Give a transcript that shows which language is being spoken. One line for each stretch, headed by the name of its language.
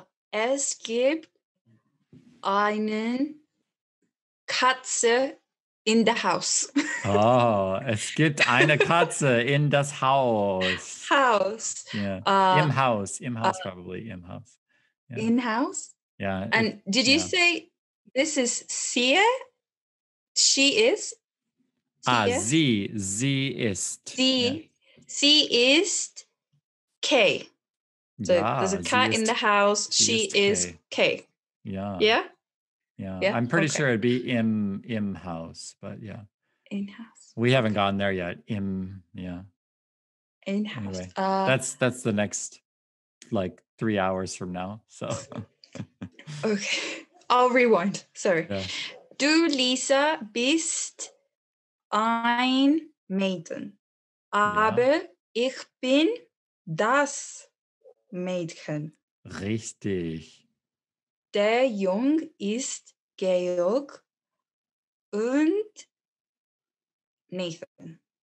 German: Es gibt eine Katze
English: in the house.
German: Oh, es gibt eine Katze in das Haus.
English: House. Yeah.
German: Im Haus, probably, im Haus.
English: Yeah. In house? Yeah. And did you say this is Sie? She is?
German: Sie ist. Sie ist K.
English: So there's a cat in the house. She is K. Yeah. Yeah? Yeah. I'm pretty sure it'd be im house, but yeah. In house. We haven't gotten there yet. In house. Anyway, that's the next like 3 hours from now. So okay. I'll rewind. Sorry. Yeah.
German: Du, Lisa, bist ein Mädchen. Aber ich bin das Mädchen. Richtig. Der Junge ist Georg und Nathan.